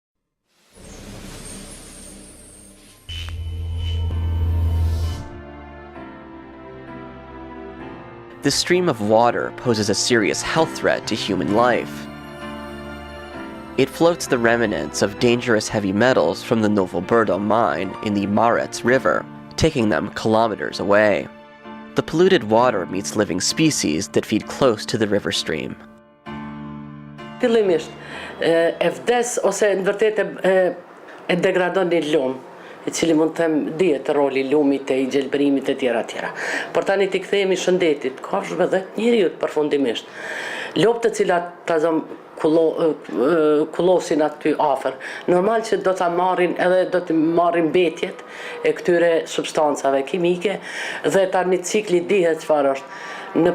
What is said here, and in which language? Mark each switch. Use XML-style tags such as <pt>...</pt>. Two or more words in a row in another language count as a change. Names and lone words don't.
<en>This stream of water poses a serious health threat to human life. It floats the remnants of dangerous heavy metals from the Novo Brdo mine in the Marets River, taking them kilometers away. The polluted water meets living species that feed close to the river stream.</en> <sq>Fillimisht, e vdes ose në vërtet e degradon një lum, I cili mund të them dihet roli I lumit e I gjelbërimit e tjera tjera. Por tani ti kthehemi shëndetit, kafshëve dhe njeriut përfundimisht. Lopët të cilat tazom kullosin aty afër, normal që do ta marrin edhe do të marrin mbetjet e këtyre substancave kimike dhe tani cikli dihet çfarë është.</sq>